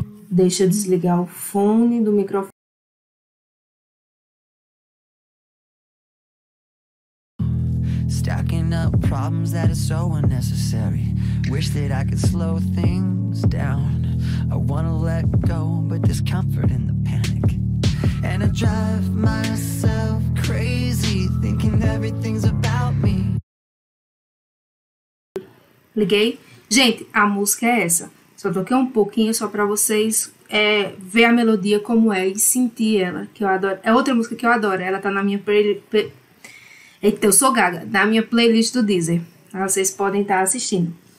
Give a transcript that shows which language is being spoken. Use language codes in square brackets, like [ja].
[pt] Deixa eu desligar o fone do microfone. [en] Stacking up problems that are so unnecessary. Wish that I could slow things down. I wanna let go, but there's comfort in the panic. And I drive myself crazy, thinking everything's about me. [pt] Liguei. Gente, a música é essa. Só toquei um pouquinho só pra vocês ver a melodia como é e sentir ela, que eu adoro. É outra música que eu adoro. Ela tá na minha Eita, eu sou gaga. Na minha playlist do Deezer. Vocês podem estar assistindo.